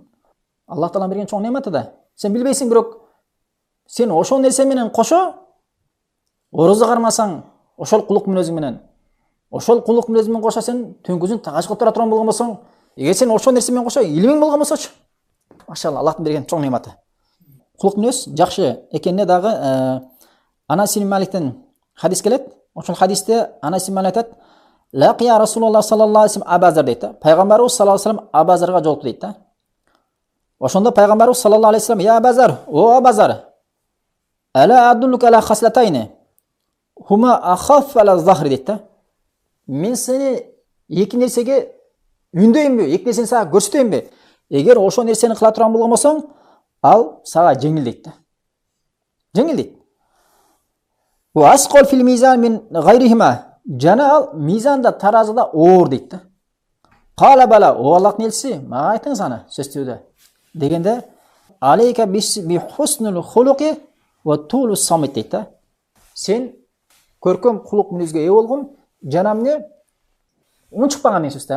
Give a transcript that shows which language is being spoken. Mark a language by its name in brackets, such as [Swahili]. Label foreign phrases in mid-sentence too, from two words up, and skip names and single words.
[Kyrgyz] Аллах Таалам берген чоң нематы да. Сен билбейсиң, бирок сен ошол нерсе менен кошо орозо кармасаң, ошол құлық мүнөзү менен кошо сен түнкүзүн тахажжуд кылып турган болгон болсоң, эгер сен ошол нерсе менен кошо илимиң болгон болсочу, машалла, Аллахтын берген чоң нематы. Құлық мүнөз жакшы экенине дагы Анас ибн Маликтен хадис келет. Ошол хадисте Анас ибн Малик айтат: [Arabic] "لقي رسول الله صلى الله عليه وسلم أبا ذر" [Kyrgyz] дейт. Пайгамбарыбыз [Arabic] صلى الله عليه وسلم [Kyrgyz] Абазарга жолукту дейт. Ошондо пайгамбарыбыз [Arabic] صلى الله عليه وسلم: [Kyrgyz] "Я Абазар, о Абазар, [Arabic] ألا أدلك على خصلتين هما أخف على ظهري" [Kyrgyz] дейт. Мен сени эки нерсеге үндөйүнбү, эки нерсени сага көрсөтөйүнбү? Эгер ошол нерсени кыла турган болгон болсоң, ал сага жеңил дейт. Жеңил дейт. [Arabic] وأثقل في الميزان من غيرهما, [Kyrgyz] жана ал мизанда, таразыда оор дейт. [Arabic] قال بلى, [Kyrgyz] о Аллахтын элчиси, мага айтыңыз аны сөздөрдө дегенде, [Arabic] عليك بحسن الخلق وطول الصمت [Kyrgyz] дейт. Сен көркөм құлық мүнөзгө ээ болгон, жана эмне унчукпаган деген сөз да.